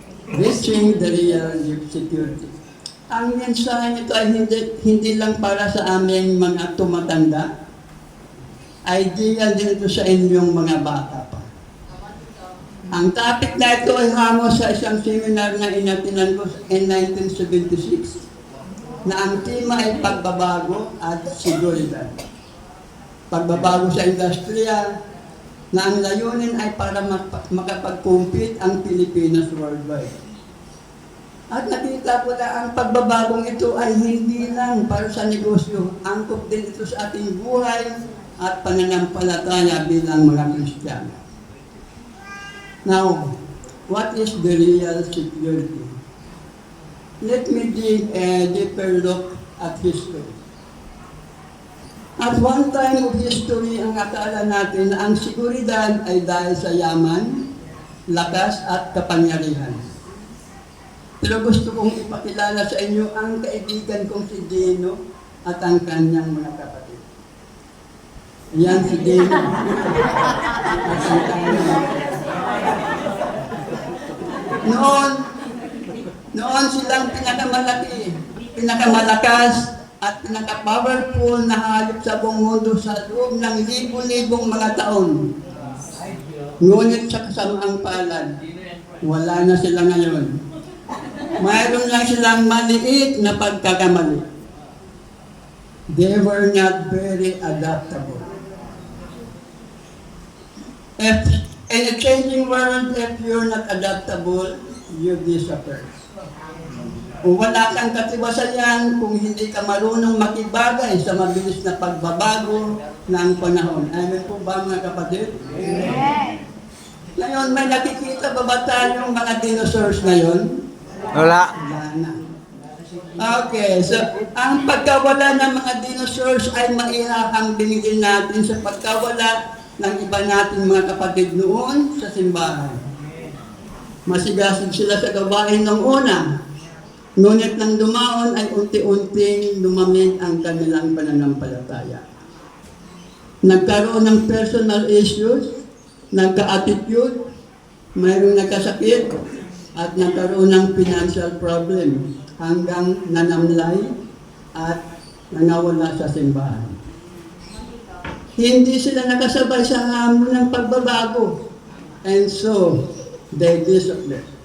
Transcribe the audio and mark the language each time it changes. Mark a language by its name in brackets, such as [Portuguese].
[English] Reaching the Real Security. [Filipino] Ang mensahe nito ay hindi lang para sa aming mga tumatanda. Idea din ito sa inyong mga bata pa. Ang topic na ito ay hango sa isang seminar na inatinan ko in 1976 na ang tema ay pagbabago at seguridad. Pagbabago sa industriya na ang layunin ay para makapag-compete ang Pilipinas worldwide. At nakita ko na ang pagbabagong ito ay hindi lang para sa negosyo, angkop din ito sa ating buhay at pananampalataya bilang mga Kristiyano. [English] Now, what is the real security? Let me take a deeper look at history. At one time of history, [Filipino] ang akala natin na ang seguridad ay dahil sa yaman, lakas at kapangyarihan. Pero gusto kong ipakilala sa inyo ang kaibigan kong si Dino at ang kanyang mga kapatid. Yan si Dino. At ang kanyang Noon silang pinakamalaki, pinakamalakas, at pinaka-powerful na hayop sa buong mundo sa loob ng libo-libong mga taon. Ngunit sa kasamaang palad, wala na sila ngayon. Mayroon lang silang maliit na pagkakamali. [English] They were not very adaptable. In a changing world, if you're not adaptable, you disappear. [Filipino] Kung wala kang katiwasayan, kung hindi ka marunong makibagay sa mabilis na pagbabago ng panahon. Amen po ba, mga kapatid? Yes. Ngayon, may nakikita ba ba tayong mga dinosaurs ngayon? Wala. Wala na. Okay, so ang pagkawala ng mga dinosaurs ay maihahambing din natin sa pagkawala ng iba nating mga kapatid noon sa simbahan. Masigasig sila sa gawain ng una. Ngunit nang dumaon ay unti-unting lumamig ang kanilang pananampalataya. Nagkaroon ng personal issues, nagka-attitude, mayroong nagkasakit, at nagkaroon ng financial problem hanggang nanamlay at nangawala sa simbahan. Hindi sila nakasabay sa hamon ng pagbabago. [English] And so, they disappeared.